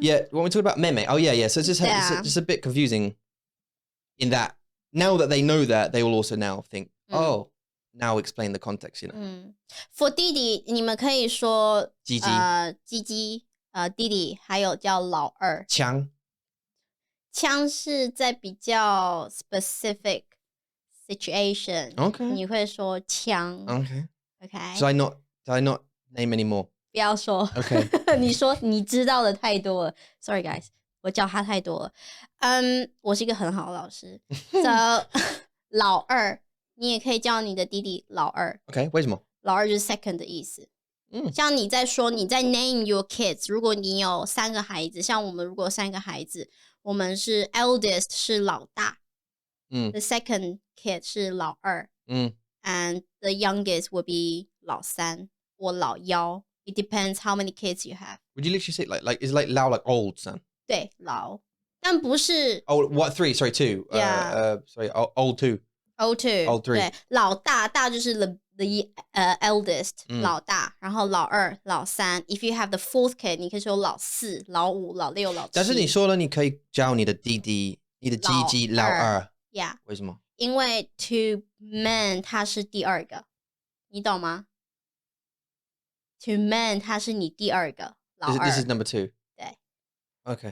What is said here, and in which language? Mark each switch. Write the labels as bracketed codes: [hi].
[en] Yeah, when we talk about meme. Oh, yeah. So it's just a bit confusing in that now that they know that, they will also now think, oh, now explain the context, you know. [zh] For 弟弟，你们可以说鸡鸡鸡鸡，弟弟，还有叫老二。枪枪是在比较 [en] specific situation， Okay. [zh] 你会说枪 [en] Okay. ，OK？ Did I not name any more? [zh] 不要说 [en] Okay. [zh] 你说你知道的太多了， [en] Sorry guys， [zh] 我教他太多了。我是一个很好的老师。So 老二，你也可以叫你的弟弟老二。 Okay, 为什么？老二就是 second 的意思。像你在说你在 [en] name your kids， [zh] 如果你有3个孩子，像我们如果有3个孩子，我们是 eldest 是老大， [en] the second kid [zh] 是老二， [en] and the youngest will be [zh] 老三或老幺。 [en] It depends how many kids you have. Would you literally say like is like lao like old son? [zh] 对，老，但不是 [en] Old what 3? Sorry, 2. Yeah. Sorry, old 2. old two. Old three. [zh] 对，老大大就是 the eldest 老大，然后老二、老三。 [en] If you have the fourth kid， [zh] 你可以说老4、老5、老6、老7。但是你说了，你可以教你的弟弟、你的鸡鸡老二。 [en] Yeah， [zh] 为什么？因为 [en] to men [zh] 他是第2个，你懂吗？ [en] To man [zh] 他是你第二个老二 [en] This is number 2. [zh] 对 [en] Okay.